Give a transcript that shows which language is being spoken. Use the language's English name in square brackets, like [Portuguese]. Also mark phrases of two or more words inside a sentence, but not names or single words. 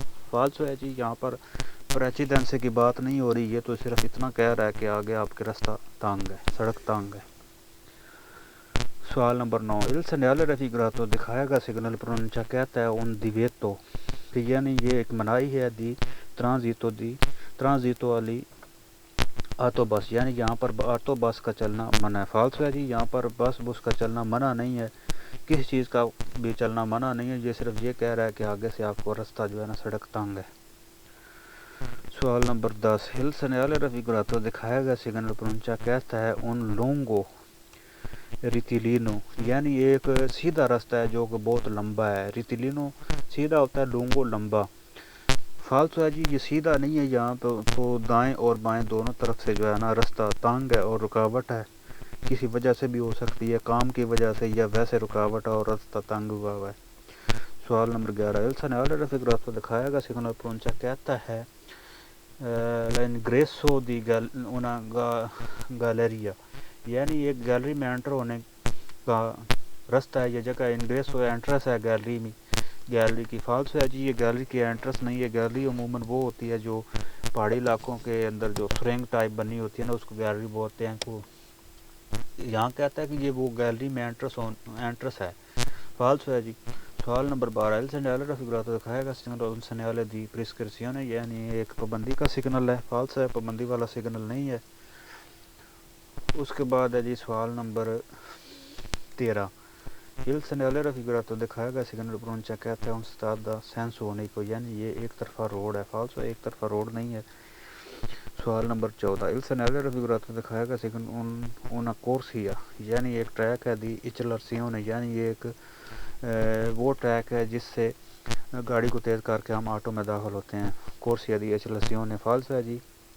[Urdu] فالسو ہے جی. یہاں پر پریچیڈنسے کی بات نہیں ہو رہی, یہ تو صرف اتنا کہہ رہا ہے کہ آگے آپ کے رستہ تنگ ہے, سڑک تنگ ہے. سوال نمبر 9, [Italian] il segnale raffigurato [Urdu] دکھایا گیا سگنل پرونچا کہتا ہے [Italian] un divieto, [Urdu] کہ یعنی یہ ایک منائی ہے [Italian] di transito [Urdu] والی آٹو بس, یعنی یہاں پر آٹو بس کا چلنا منع ہے. فالسو ہے جی. یہاں پر بس کا چلنا منع نہیں ہے, کسی چیز کا بھی چلنا منع نہیں ہے, یہ صرف یہ کہہ رہا ہے کہ آگے سے آپ کو رستہ جو ہے نا سڑک تنگ ہے. سوال نمبر 10, [Italian] il segnale raffigurato [Urdu] دکھایا گیا سگنل پرونچا کہتا ہے [Italian] un lungo [Urdu] ریتیلینو, یعنی ایک سیدھا رستہ ہے جو کہ بہت لمبا ہے. ریتیلینو سیدھا ہوتا ہے, لونگو لمبا. فالسو ہے جی. یہ سیدھا نہیں ہے یہاں تو دائیں اور بائیں دونوں طرف سے جو ہے نا رستہ تنگ ہے اور رکاوٹ ہے, کسی وجہ سے بھی ہو سکتی ہے, کام کی وجہ سے یا ویسے رکاوٹ اور رستہ تنگ ہوا ہوا ہے. سوال نمبر 11, [Italian] il segnale raffigurato [Urdu] دکھایا گیا سگنل پرونچا کہتا ہے [Italian] l'ingresso di una galleria, [Urdu] یعنی ایک گیلری میں انٹر ہونے کا رستہ ہے. یہ جگہ انگریس ہو انٹرس ہے گیلری میں, گیلری کی. فالسو ہے جی. یہ گیلری کی انٹرس نہیں ہے. گیلری عموماً وہ ہوتی ہے جو پہاڑی علاقوں کے اندر جو سرنگ ٹائپ بنی ہوتی ہے نا, اس کو گیلری بولتے ہیں. کو یہاں کہتا ہے کہ یہ وہ گیلری میں انٹرس ہے. فالسو ہے جی. سوال نمبر 12, [Italian] il segnale raffigurato [Urdu] دکھایا گیا سگنل [Italian] un segnale di prescrizione, [Urdu] یعنی ایک پابندی کا سگنل ہے. فالسو ہے. پابندی والا سگنل نہیں ہے. اس کے بعد ہے جی سوال نمبر 13, [Italian] il segnale raffigurato [Urdu] دکھایا گیا سگنل پرونچا کہتا ہے [Italian] un strada senso unico, [Urdu] یعنی یہ ایک طرفہ روڈ ہے. فالسو ایک طرفہ روڈ نہیں ہے. سوال نمبر 14, [Italian] il segnale raffigurato [Urdu] دکھایا گیا سگنل [Italian] una corsia, [Urdu] یعنی ایک ٹریک ہے [Italian] di accelerazione, [Urdu] یعنی یہ ایک وہ ٹریک ہے جس سے گاڑی کو تیز کر کے ہم آٹو میں داخل ہوتے ہیں. [Italian] Corsia di accelerazione falsa جی.